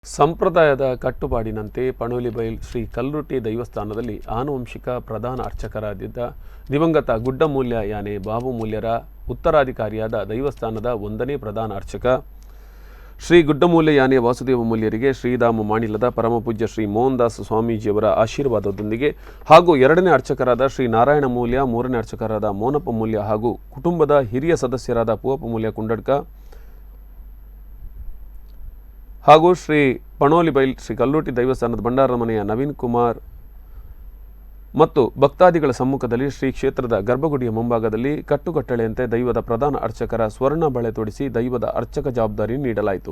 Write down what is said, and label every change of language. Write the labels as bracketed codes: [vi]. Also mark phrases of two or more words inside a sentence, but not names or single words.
[kn] ಸಂಪ್ರದಾಯದ ಕಟ್ಟುಪಾಡಿನಂತೆ ಪಣೋಲಿಬೈಲ್ ಶ್ರೀ ಕಲ್ಲುಟ್ಟಿ ದೈವಸ್ಥಾನದಲ್ಲಿ ಆನುವಂಶಿಕ ಪ್ರಧಾನ ಅರ್ಚಕರಾಗಿದ್ದ ದಿವಂಗತ ಗುಡ್ಡಮೂಲ್ಯ ಯಾನೆ ಬಾಬುಮೂಲ್ಯರ ಉತ್ತರಾಧಿಕಾರಿಯಾದ ದೈವಸ್ಥಾನದ 1ನೇ ಪ್ರಧಾನ ಅರ್ಚಕ ಶ್ರೀ ಗುಡ್ಡಮೂಲ್ಯ ಯಾನೆ ವಾಸುದೇವ ಮೂಲ್ಯರಿಗೆ ಶ್ರೀಧಾಮ ಮಾಣಿಲದ ಪರಮಪೂಜ್ಯ ಶ್ರೀ ಮೋಹನ್ದಾಸ್ ಸ್ವಾಮೀಜಿಯವರ ಆಶೀರ್ವಾದದೊಂದಿಗೆ ಹಾಗೂ 2ನೇ ಅರ್ಚಕರಾದ ಶ್ರೀ ನಾರಾಯಣ ಮೂಲ್ಯ, 3ನೇ ಅರ್ಚಕರಾದ ಮೋನಪ್ಪ ಮೂಲ್ಯ ಹಾಗೂ ಕುಟುಂಬದ ಹಿರಿಯ ಸದಸ್ಯರಾದ ಪೂವಪ್ಪ ಮೂಲ್ಯ ಕುಂಡಡ್ಕ ಹಾಗೂ ಶ್ರೀ ಪಣೋಲಿಬೈಲ್ ಶ್ರೀ ಕಲ್ಲುಟ್ಟಿ ದೈವಸ್ಥಾನದ ಭಂಡಾರ ಮನೆಯ ನವೀನ್ ಕುಮಾರ್ ಮತ್ತು ಭಕ್ತಾದಿಗಳ ಸಮ್ಮುಖದಲ್ಲಿ ಶ್ರೀ ಕ್ಷೇತ್ರದ ಗರ್ಭಗುಡಿಯ ಮುಂಭಾಗದಲ್ಲಿ ಕಟ್ಟುಕಟ್ಟಳೆಯಂತೆ ದೈವದ ಪ್ರಧಾನ ಅರ್ಚಕರ ಸ್ವರ್ಣ ಬಳೆ ತೊಡಿಸಿ ದೈವದ ಅರ್ಚಕ ಜವಾಬ್ದಾರಿ ನೀಡಲಾಯಿತು.